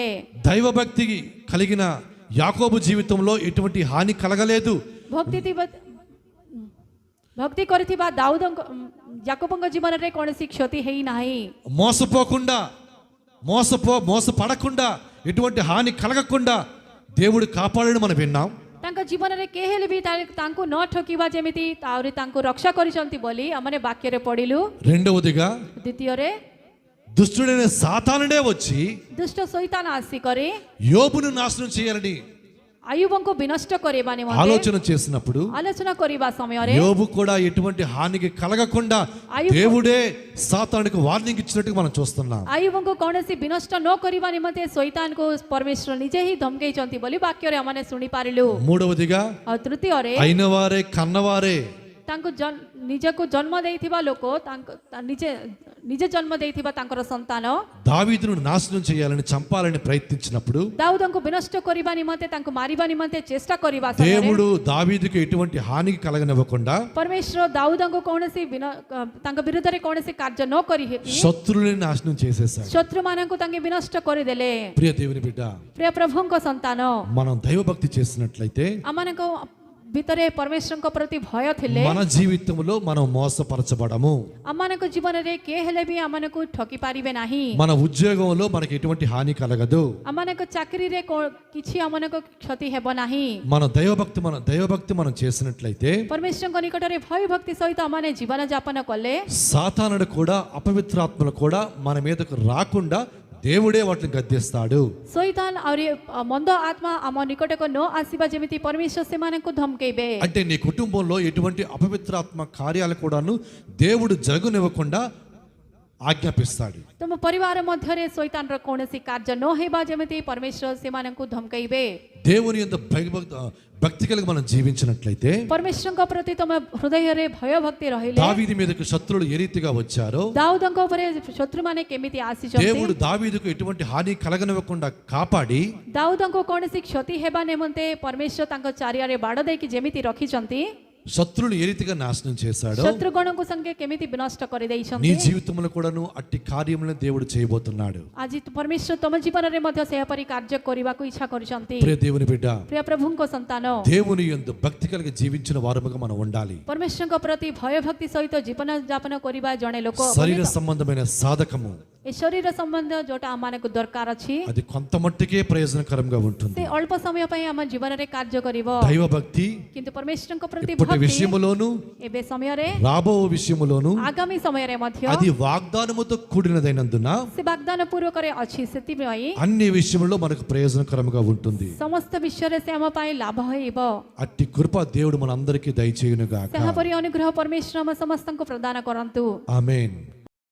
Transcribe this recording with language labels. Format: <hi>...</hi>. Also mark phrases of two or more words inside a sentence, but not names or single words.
<te>దైవభక్తి కలిగిన యాకోబు జీవితంలో ఎటువంటి హాని కలగలేదు.</te> <or>ଭକ୍ତି କରିଥିବା ଦାଉଦଙ୍କ ଯାକୋବଙ୍କ ଜୀବନରେ କୌଣସି କ୍ଷତି ହେଇନାହିଁ।</or> <te>మోసపోకుండా మోసపడకుండా ఎటువంటి హాని కలగకుండా దేవుడు కాపాడని మనం విన్నాం.</te> <or>ତାଙ୍କ ଜୀବନରେ କେହି ହେଲେ ବି ତାଙ୍କୁ ନ ଠକିବା ଯେମିତି ଆହୁରି ତାଙ୍କୁ ରକ୍ଷା କରିଛନ୍ତି ବୋଲି ଆମେ ବାକ୍ୟରେ ପଢିଲୁ।</or> <te>రెండవదిగా</te> <or>ଦ୍ୱିତୀୟରେ</or> <te>దుష్టుడైన సాతానుడే వచ్చి</te> <or>ଦୁଷ୍ଟ ଶୈତାନ ଆସିକରି</or> <te>యోబును నాశనం చేయాలని</te> <or>ଆୟୁବଙ୍କୁ ବିନଷ୍ଟ କରିବା ନିମନ୍ତେ</or> <te>ఆలోచన చేసినప్పుడు</te> <or>ఆలోచన କରିବା ସମୟରେ</or> <te>యోబు కూడా ఎటువంటి హానికి కలగకుండా దేవుడే సాతానుకు వార్నింగ్ ఇచ్చినట్టు మనం చూస్తున్నాం.</te> <or>ଆୟୁବଙ୍କୁ କୌଣସି ବିନଷ୍ଟ ନ କରିବା ନିମନ୍ତେ ଶୈତାନକୁ ପରମେଶ୍ୱର ନିଜେ ହିଁ ଧମକେଇଛନ୍ତି ବୋଲି ବାକ୍ୟରେ ଆମେ ଶୁଣିପାରିଲୁ।</or> <te>మూడవదిగా</te> <or>ଆଉ ତୃତୀୟରେ</or> <te>అయినవారే కన్నవారే</te> <or>ତାଙ୍କୁ ନିଜକୁ ଜନ୍ମ ଦେଇଥିବା ଲୋକ ନିଜେ ଜନ୍ମ ଦେଇଥିବା ତାଙ୍କର ସନ୍ତାନ</or> <te>దావీదును నాశనం చేయాలని చంపాలని ప్రయత్నించినప్పుడు</te> <or>ଦାଉଦଙ୍କୁ ବିନଷ୍ଟ କରିବା ନିମନ୍ତେ ତାଙ୍କୁ ମାରିବା ନିମନ୍ତେ ଚେଷ୍ଟା କରିବା</or> <te>దేవుడు దావీదుకు ఎటువంటి హానికి కలగనివ్వకుండా</te> <or>ପରମେଶ୍ୱର ଦାଉଦଙ୍କୁ କୌଣସି ତାଙ୍କ ବିରୁଦ୍ଧରେ କୌଣସି କାର୍ଯ୍ୟ ନ କରି</or> <te>శత్రువుని నాశనం చేసేశాడు.</te> <or>ଶତ୍ରୁମାନଙ୍କୁ ତାଙ୍କେ ବିନଷ୍ଟ କରିଦେଲେ।</or> <te>ప్రియ దేవుని బిడ్డ,</te> <or>ପ୍ରିୟ ପ୍ରଭୁଙ୍କ ସନ୍ତାନ,</or> <te>మనం దైవభక్తి చేసినట్లయితే</te> <or>ଆମମାନଙ୍କ ଭିତରେ ପରମେଶ୍ୱରଙ୍କ ପ୍ରତି ଭୟ ଥିଲେ</or> <te>మన జీవితంలో మనం మోసపరచబడము.</te> <or>ଆମମାନଙ୍କ ଜୀବନରେ କିଏ ହେଲେ ବି ଆମମାନଙ୍କୁ ଠକି ପାରିବେ ନାହିଁ।</or> <te>మన ఉద్యోగంలో మనకి ఎటువంటి హాని కలగదు.</te> <or>ଆମମାନଙ୍କ ଚାକିରିରେ କିଛି ଆମମାନଙ୍କୁ କ୍ଷତି ହେବ ନାହିଁ।</or> <te>మన దైవభక్తి మనం చేసినట్లయితే</te> <or>ପରମେଶ୍ୱରଙ୍କ ନିକଟରେ ଭୟ ଭକ୍ତି ସହିତ ଆମମାନେ ଜୀବନ ଯାପନ କଲେ</or> <te>సాతానుడు కూడా అపవిత్రాత్మలు కూడా మన మీదకు రాకుండా దేవుడే వాటిని గద్దిస్తాడు.</te> <or>ଶୈତାନ ଆହୁରି ମନ୍ଦ ଆତ୍ମା ଆମ ନିକଟକୁ ନ ଆସିବା ଯେମିତି ପରମେଶ୍ୱର ସେମାନଙ୍କୁ ଧମକେଇବେ।</or> <te>అంటే నీ కుటుంబంలో ఎటువంటి అపవిత్రాత్మ కార్యాలు కూడాను దేవుడు జరగనివ్వకుండా ఆజ్ఞాపిస్తాడు.</te> <or>ତମ ପରିବାର ମଧ୍ୟରେ ଶୈତାନର କୌଣସି କାର୍ଯ୍ୟ ନ ହେବା ଯେମିତି ପରମେଶ୍ୱର ସେମାନଙ୍କୁ ଧମକେଇବେ।</or> <te>దేవుని యందు భక్తి కలిగి మనం జీవించినట్లయితే</te> <or>ପରମେଶ୍ୱରଙ୍କ ପ୍ରତି ତମ ହୃଦୟରେ ଭୟ ଭକ୍ତି ରହିଲେ</or> <te>దావీదు మీదకు శత్రువులు ఏ రీతిగా వచ్చారో</te> <or>ଦାଉଦଙ୍କ ଉପରେ ଶତ୍ରୁମାନେ କେମିତି ଆସିଛନ୍ତି</or> <te>దేవుడు దావీదుకు ఎటువంటి హాని కలగనివ్వకుండా కాపాడి</te> <or>ଦାଉଦଙ୍କୁ କୌଣସି କ୍ଷତି ହେବା ନିମନ୍ତେ ପରମେଶ୍ୱର ତାଙ୍କ ଚାରିଆରେ ବାଡ଼ ଦେଇକି ଯେମିତି ରଖିଛନ୍ତି</or> <te>శత్రువులు ఏ రీతిగా నాశనం చేశాడో</te> <or>ଶତ୍ରୁଗଣଙ୍କୁ ସଙ୍ଗେ କେମିତି ବିନଷ୍ଟ</or> <te>నీ</te> <or>କରିଦେଇଛନ୍ତି</or> <te>జీవితంలో కూడాను అట్టి కార్యములను దేవుడు చేయబోతున్నాడు.</te> <or>ଆଜି ପରମେଶ୍ୱର ତମ ଜୀବନରେ ମଧ୍ୟ ସେହିପରି କାର୍ଯ୍ୟ କରିବାକୁ ଇଚ୍ଛା କରୁଛନ୍ତି।</or> <te>ప్రియ దేవుని బిడ్డ,</te> <or>ପ୍ରିୟ ପ୍ରଭୁଙ୍କ ସନ୍ତାନ,</or> <te>దేవుని యందు భక్తి కలిగి జీవించిన వారముగా మనం ఉండాలి.</te> <or>ପରମେଶ୍ୱରଙ୍କ ପ୍ରତି ଭୟ ଭକ୍ତି ସହିତ ଜୀବନ ଯାପନ କରିବା ଜଣେ ଲୋକ</or> <te>శరీర సంబంధమైన సాధకము</te> <or>ଏ ଶରୀର ସମ୍ବନ୍ଧ ଯୋଉଟା ଆମମାନଙ୍କୁ ଦରକାର ଅଛି</or> <te>అది కొంత మట్టుకే ప్రయోజనకరంగా ఉంటుంది.</te> <or>ସେ ଅଳ୍ପ ସମୟ ପାଇଁ ଆମ ଜୀବନରେ କାର୍ଯ୍ୟ କରିବ।</or> <te>దైవ భక్తి</te> <or>କିନ୍ତୁ పరమేଶ୍ୱରଙ୍କ ପ୍ରତି</or> <te>ఇప్పటి</te> <or>ଭକ୍ତି</or> <te>విషయములోను</te> <or>ଏବେ ସମୟରେ</or> <te>రాబో విషయములోను</te> <or>ଆଗାମୀ ସମୟରେ ମଧ୍ୟ</or> <te>అది వాగ్దానముతో కూడినదైనందున</te> <or>ସେ ବାଗ୍ଦାନ ପୂର୍ବକରେ ଅଛି। ସେଥିପାଇଁ</or> <te>అన్ని విషయములో మనకు ప్రయోజనకరంగా ఉంటుంది.</te> <or>ସମସ୍ତ ବିଷୟରେ ସେ ଆମ ପାଇଁ ଲାଭ ହେବ।</or> <te>అట్టి కృప దేవుడు మనందరికీ దయచేయును గాక.</te> <or>ସେହାପରି ଅନୁଗ୍ରହ ପରମେଶ୍ୱର ଆମ ସମସ୍ତଙ୍କୁ ପ୍ରଦାନ କରନ୍ତୁ।</or> <te>ఆమేన్.</te>